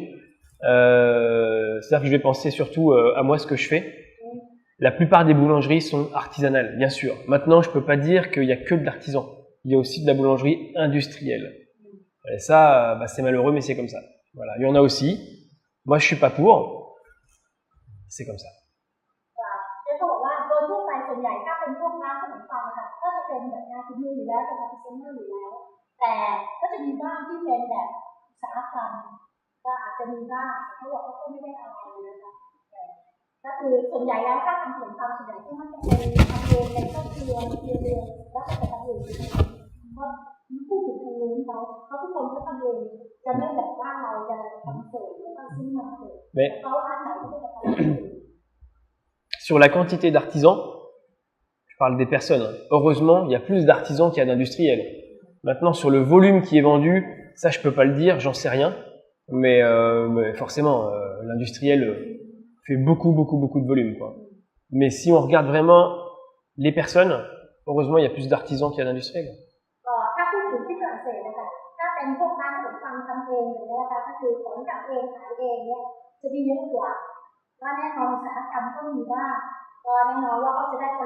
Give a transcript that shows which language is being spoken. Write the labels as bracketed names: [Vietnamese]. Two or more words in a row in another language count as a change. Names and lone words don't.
[French] C'est-à-dire que je vais penser surtout à moi, ce que je fais. La plupart des boulangeries sont artisanales, bien sûr. Maintenant, je peux pas dire qu'il y a que de l'artisan. Il y a aussi de la boulangerie industrielle. Et ça, c'est malheureux, mais c'est comme ça. Voilà, il y en a aussi. Moi, je suis pas pour. C'est comme ça. [Thai] เขาบอกว่าโดยทั่วไปส่วนใหญ่ถ้าเป็นพวกร้านขนมปังค่ะก็จะเป็นแบบงานฝีมืออยู่แล้วเป็นอาร์ติซันอยู่แล้วแต่ก็จะมีบ้างที่เป็นแบบอุตสาหกรรมก็อาจจะมีบ้างเขาบอกเขาก็ไม่ได้อะไรนะคะก็คือส่วนใหญ่แล้วถ้าทำขนมปังส่วนใหญ่ที่มันจะเป็นทำเองในครอบครัวเรียนแล้วก็จะทำเองเพราะผู้ถือผู้รู้เขาทุกคนก็ทำเองจะไม่แบบว่าเราจะทำเสริมแล้วก็ซื้อมาเสริมเขาอันไหนก็จะทำเอง [French] Sur la quantité d'artisans, je parle des personnes. Heureusement, il y a plus d'artisans qu'il y a d'industriels. Maintenant, sur le volume qui est vendu, ça je peux pas le dire, j'en sais rien. Mais forcément, l'industriel fait beaucoup de volume, quoi. Mais si on regarde vraiment les personnes, heureusement, il y a plus d'artisans qu'il y a d'industriels. [Thai] ถ้าพูดถึงที่ฝรั่งเศสนะคะถ้าเป็นพวกร้านขนมปังทำเองอย่างนี้นะคะก็คือของทำเองขายเองเนี่ยจะมี เยอะกว่าว่าแน่นอนอุตสาหกรรมก็มีบ้างก็แน่นอนว่าก็จะได้ปริ